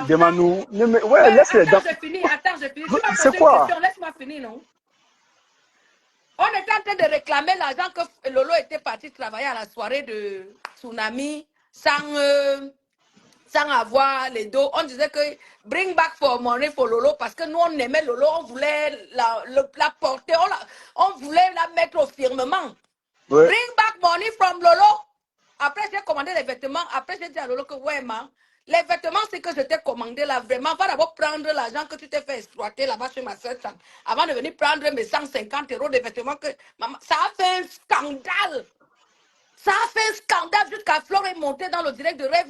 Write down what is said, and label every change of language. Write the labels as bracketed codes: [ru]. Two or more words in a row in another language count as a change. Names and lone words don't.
[fr] Demande-nous. Ouais, laisse-les. Attends, je finis. Tu m'as posé une question. Laisse-moi finir, non? On était en train de réclamer l'argent que Lolo était parti travailler à la soirée de Tsunami sans avoir les dos. On disait que [en] bring back for money for Lolo [fr] parce que nous, on aimait Lolo, on voulait la porter, on voulait la mettre au firmament. Ouais. [en] Bring back money from Lolo. [fr] Après, j'ai commandé les vêtements. Après, j'ai dit à Lolo que, ouais, ma, les vêtements, c'est que je t'ai commandé là, vraiment. Va d'abord prendre l'argent que tu t'es fait exploiter là-bas chez ma soeur avant de venir prendre mes 150 € de vêtements que maman, ça a fait un scandale. Ça a fait un scandale jusqu'à Flore est montée dans le direct de Rêve.